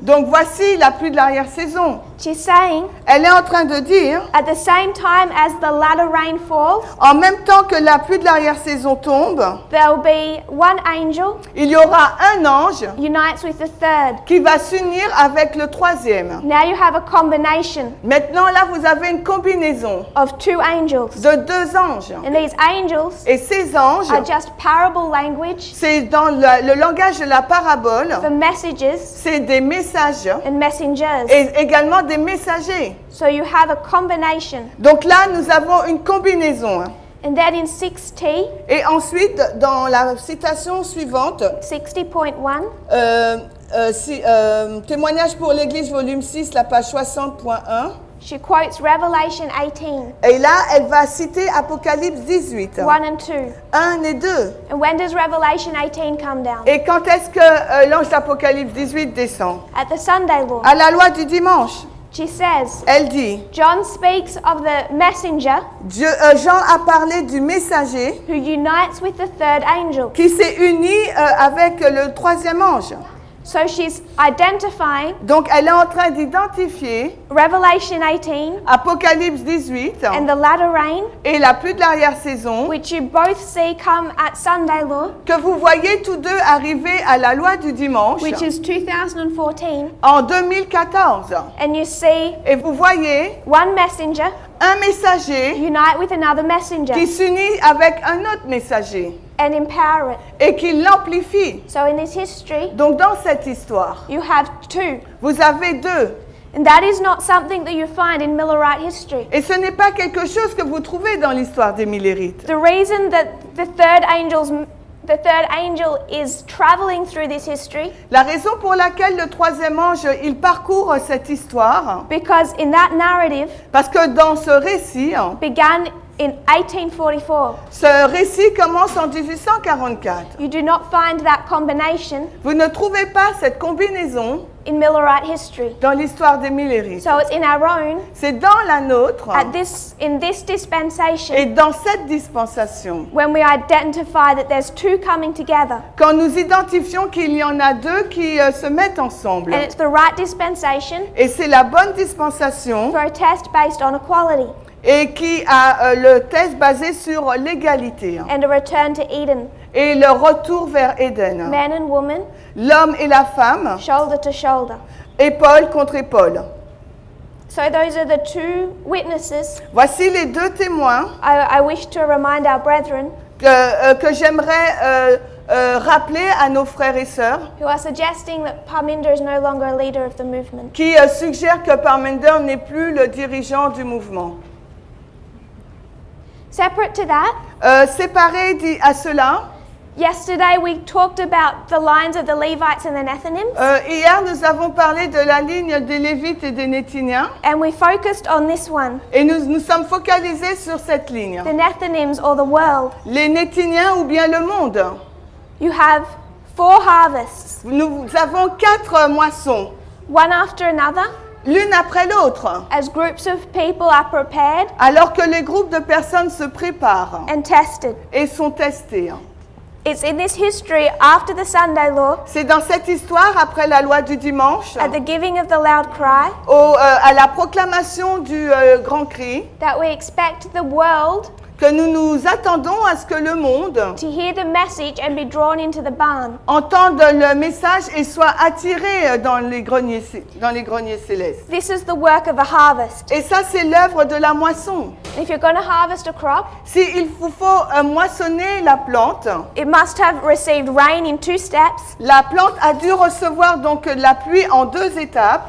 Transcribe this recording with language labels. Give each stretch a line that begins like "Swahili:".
French: Donc voici la pluie de l'arrière-saison.
English: She's saying,
French: Elle est en train de dire,
English: at the same time as the latter rain falls,
French: en même temps que la pluie de l'arrière-saison tombe,
English: there'll be one angel
French: il y aura un ange
English: unites with the third.
French: qui va s'unir avec le troisième.
English: Now you have a combination
French: Maintenant, là, vous avez une combinaison
English: of two angels.
French: de deux anges.
English: And these angels
French: Et ces anges,
English: are just parable language
French: c'est dans le langage de la parabole,
English: for messages
French: c'est des messages
English: and messengers.
French: et également des messagers.
English: So you have a combination.
French: Donc là, nous avons une combinaison.
English: And then in 6T,
French: Et ensuite, dans la citation suivante,
English: 60.1,
French: témoignage pour l'Église, volume 6, la page 60.1.
English: she quotes Revelation 18,
French: Et là, elle va citer Apocalypse 18,
English: 1 and 2.
French: 1 et 2.
English: And when does Revelation 18 come down?
French: Et quand est-ce que l'ange d'Apocalypse 18 descend?
English: At the Sunday law.
French: À la loi du dimanche.
English: She says,
French: Elle dit,
English: John speaks of the messenger
French: Jean a parlé du messager
English: who unites with the third angel.
French: qui s'est uni avec le troisième ange.
English: So she's identifying
French: Donc, elle est en train d'identifier
English: Revelation 18
French: Apocalypse 18
English: and the latter rain,
French: et la pluie de l'arrière-saison
English: which you both see come at Sunday law,
French: que vous voyez tous deux arriver à la loi du dimanche
English: which is 2014,
French: en 2014.
English: and you see
French: Et vous voyez
English: one messenger
French: un messager
English: unite with another messenger
French: qui s'unit avec un autre messager
English: and empower it.
French: et qui l'amplifie.
English: So in this history,
French: Donc, dans cette histoire,
English: you have two.
French: vous avez deux.
English: And that is not something that you find in Millerite history.
French: Et ce n'est pas quelque chose que vous trouvez dans l'histoire des Millérites.
English: The reason that the third angel is traveling through this history,
French: La raison pour laquelle le troisième ange, il parcourt cette histoire,
English: because in that narrative
French: parce que dans ce récit,
English: began in 1844.
French: ce récit commence en 1844.
English: You do not find that combination
French: Vous ne trouvez pas cette combinaison
English: in Millerite history.
French: dans l'histoire des Millérites.
English: So it's in our own,
French: C'est dans la nôtre
English: in this dispensation,
French: et dans cette dispensation,
English: when we identify that there's two coming together.
French: quand nous identifions qu'il y en a deux qui se mettent ensemble.
English: And it's the right dispensation
French: Et c'est la bonne dispensation
English: for a test based on equality
French: et qui a le test basé sur l'égalité
English: and a return to Eden.
French: et le retour vers Éden.
English: Man and woman,
French: L'homme et la femme,
English: shoulder to shoulder.
French: épaule contre épaule.
English: So those are the two witnesses.
French: Voici les deux témoins
English: I wish to remind our brethren
French: que j'aimerais rappeler à nos frères et sœurs
English: who are suggesting that Parminder is no longer a leader of the movement.
French: qui suggèrent que Parminder n'est plus le dirigeant du mouvement.
English: Separate to that,
French: Séparé à cela,
English: yesterday we talked about the lines of the Levites and the Nethinims,
French: hier nous avons parlé de la ligne des Lévites et des Néthiniens
English: and we focused on this one,
French: et nous sommes focalisés sur cette ligne.
English: the Nethinims or the world.
French: Les Néthiniens ou bien le monde.
English: You have 4 harvests,
French: Nous avons 4 moissons,
English: one after another,
French: l'une après l'autre,
English: as groups of people are prepared
French: alors que les groupes de personnes se préparent
English: and tested.
French: et sont testés.
English: It's in this history after the Sunday law,
French: C'est dans cette histoire, après la loi du dimanche,
English: at the giving of the loud cry,
French: à la proclamation du grand cri,
English: that we expect the world
French: que nous nous attendons à ce que le monde
English: to hear the message and be drawn into the barn.
French: entende le message et soit attiré dans les greniers célestes.
English: This is the work of a harvest.
French: Et ça, c'est l'œuvre de la moisson.
English: If you're going to harvest a crop,
French: S'il vous faut moissonner la plante,
English: it must have received rain in 2 steps.
French: la plante a dû recevoir donc la pluie en 2 étapes.